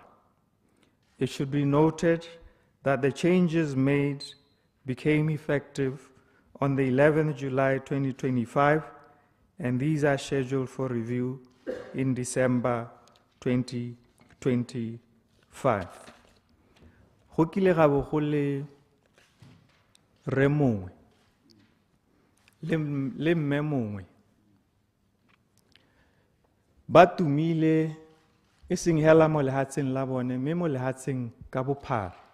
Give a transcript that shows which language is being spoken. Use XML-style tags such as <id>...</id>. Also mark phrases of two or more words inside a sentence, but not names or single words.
<en>It should be noted that the changes made became effective on the 11th July 2025, and these are scheduled for review in December 2026. 5.</en> <tn>Go kile ga bo go le re mongwe le mme mongwe ba tumile e seng hela mo lehatsheng la bone mme mo lehatsheng ka bophara.</tn>